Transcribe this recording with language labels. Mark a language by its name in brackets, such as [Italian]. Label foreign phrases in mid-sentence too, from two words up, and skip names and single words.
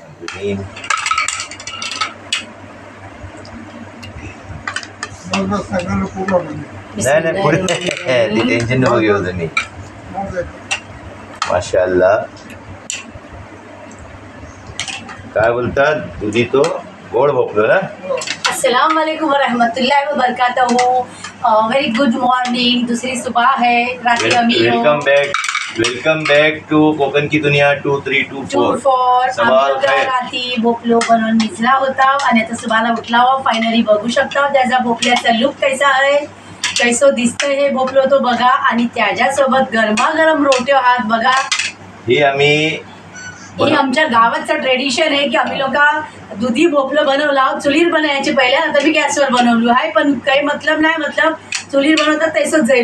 [Marathi] नाही पुढे टेन्शन नको घेऊ तुम्ही. माशाअल्लाह. काय बोलतात, दुधी तो गोड भोपलो ना. [Arabic] السلام عليكم ورحمة الله وبركاته. [English] Very good morning. [Hindi] दूसरी सुबह है. [English] Welcome back to कोकण की दुनिया 2324. [Marathi] रात्री भोपलो बनवून भिजला होता आणि आता सुबाला उठला हो. फायनली बघू शकता त्याचा भोपल्याचा लुक कैसा आहे. कैसो दिसतंय हे भोपलो तो बघा आणि त्याच्यासोबत गरमागरम रोट्यो हात बघा. ही आम्ही हे आमच्या गावाचं ट्रेडिशन आहे की आम्ही लोक दुधी भोपलं बनवला चुलीर बनायचे पहिल्या नंतर मी गॅसवर बनवलो आहे पण काही मतलब नाही मतलब चुलीर बनवतात तसंच जाईल